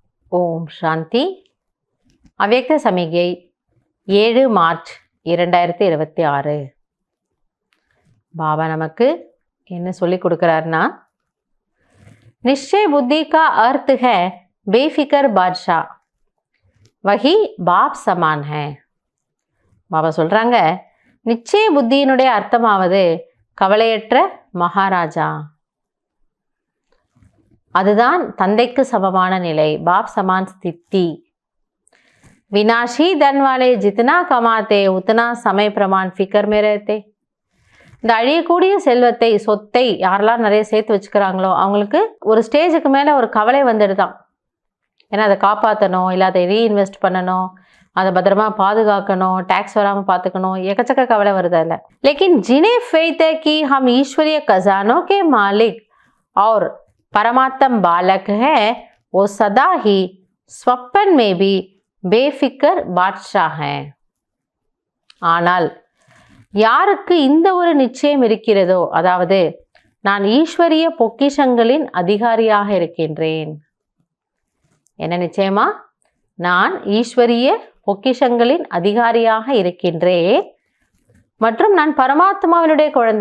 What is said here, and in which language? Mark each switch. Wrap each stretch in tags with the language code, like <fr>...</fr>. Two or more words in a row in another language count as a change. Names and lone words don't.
<ta>ஓம் சாந்தி. அவ்யக்த சமிகை 7 மார்ச் 2026. பாபா நமக்கு என்ன சொல்லி கொடுக்குறாருன்னா,</ta> <hi>निश्चय बुद्धि का अर्थ है बेफिक्र बादशाह, वही बाप समान है.</hi> <ta>பாபா சொல்றாங்க, நிச்சய புத்தியினுடைய அர்த்தமாவது கவலையற்ற மகாராஜா, அதுதான் தந்தைக்கு சமமான நிலை.</ta> <hi>बाप समान स्थिति. विनाशी धन वाले जितना कमाते उतना समय प्रमाण फिकर में रहते.</hi> <ta>இந்த அழியக்கூடிய செல்வத்தை, சொத்தை யாரெல்லாம் நிறைய சேர்த்து வச்சுக்கிறாங்களோ அவங்களுக்கு ஒரு ஸ்டேஜுக்கு மேலே ஒரு கவலை வந்துடுதான். ஏன்னா அதை காப்பாற்றணும், இல்லை அதை ரீஇன்வெஸ்ட் பண்ணணும், அதை பத்திரமா பாதுகாக்கணும், டேக்ஸ் வராமல் பார்த்துக்கணும், எக்கச்சக்க கவலை வருது அதில்.</ta> <hi>लेकिन जिन्हें फेथ है कि हम ईश्वरीय खजानों के मालिक और परमात्म बालक है, वो सदा ही स्वप्न में भी बेफिक्र बादशाह है.</hi> <ta>ஆனால் யாருக்கு இந்த ஒரு நிச்சயம் இருக்கிறதோ, அதாவது நான் ஈஸ்வரிய பொக்கிஷங்களின் அதிகாரியாக இருக்கின்றேன். என்ன நிச்சயமா? நான் ஈஸ்வரிய பொக்கிஷங்களின் அதிகாரியாக இருக்கின்றேன் மற்றும் நான் பரமாத்மாவினுடைய குழந்தை.</ta>